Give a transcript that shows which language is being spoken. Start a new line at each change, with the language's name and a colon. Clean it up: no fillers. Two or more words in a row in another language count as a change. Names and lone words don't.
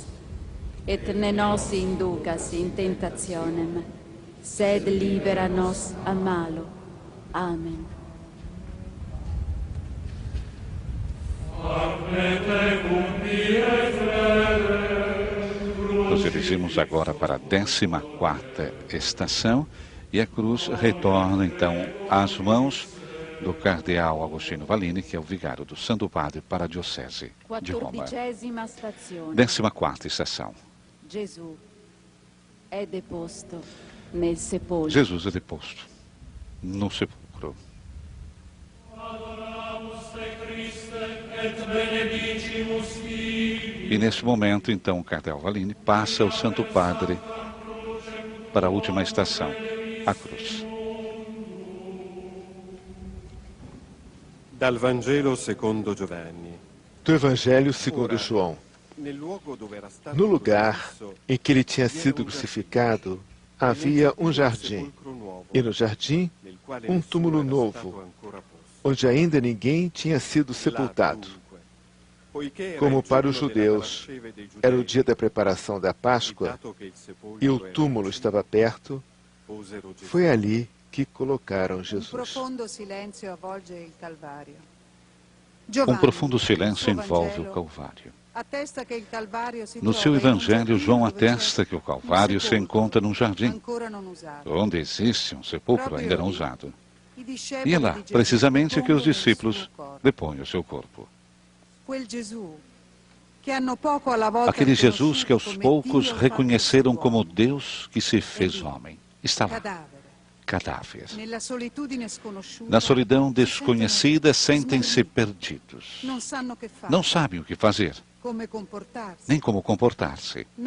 Latin: Et ne nos inducas in tentationem, sed libera nos a malo. Amen.
Portuguese: Nos dirigimos agora para a 14ª estação e a cruz retorna então às mãos do cardeal Agostino Vallini, que é o vigário do Santo Padre para a Diocese de Roma.
Italian: 14ª stazione.
Portuguese: 14ª estação.
Italian: Gesù è deposto nel sepolcro.
Portuguese: Jesus é deposto no sepulcro. E nesse momento, então, o cardeal Vallini passa o Santo Padre para a última estação, a cruz.
Italian: Dal Vangelo secondo Giovanni.
Portuguese: Do Evangelho segundo João.
Italian: Nel luogo dove era stato
Portuguese: No lugar
Italian: crocifisso,
Portuguese: em que ele tinha sido crucificado, havia um jardim, e no jardim,
Italian: nel quale
Portuguese: um
Italian: nessuno
Portuguese: túmulo
Italian: era
Portuguese: novo,
Italian: stato ancora posto.
Portuguese: onde ainda ninguém tinha sido sepultado.
Italian: Là, poiché era
Portuguese: Como
Italian: il
Portuguese: para os
Italian: giorno della
Portuguese: judeus
Italian: parasceve dei
Portuguese: era o
Italian: giudei,
Portuguese: dia da preparação da
Italian: e
Portuguese: Páscoa
Italian: dato che il sepolcro
Portuguese: e o
Italian: era
Portuguese: túmulo
Italian: vicino,
Portuguese: estava perto,
Italian: posero Gesù.
Portuguese: foi ali que colocaram
Italian: Un
Portuguese: Jesus.
Italian: profondo silenzio avvolge il Calvario.
Portuguese: Um
Italian: Giovanni,
Portuguese: profundo silêncio
Italian: nel suo
Portuguese: envolve o
Italian: Vangelo,
Portuguese: Calvário.
Italian: attesta che il Calvario si
Portuguese: No seu
Italian: trova in un
Portuguese: Evangelho,
Italian: giardino
Portuguese: João
Italian: dove c'è
Portuguese: atesta que o
Italian: un
Portuguese: Calvário se
Italian: sepolcro
Portuguese: encontra num jardim,
Italian: ancora non usato.
Portuguese: onde existe um sepulcro ainda não usado.
Italian: I discepoli
Portuguese: E é lá,
Italian: di Gesù
Portuguese: precisamente, que os
Italian: depongono il
Portuguese: discípulos
Italian: suo corpo.
Portuguese: depõem o seu corpo.
Italian: Quel Gesù
Portuguese: Aquele Jesus que aos poucos reconheceram como Deus que se fez homem. Está lá. Cadáver. Na solidão desconhecida, sentem-se perdidos. Não sabem o que fazer, nem como comportar-se.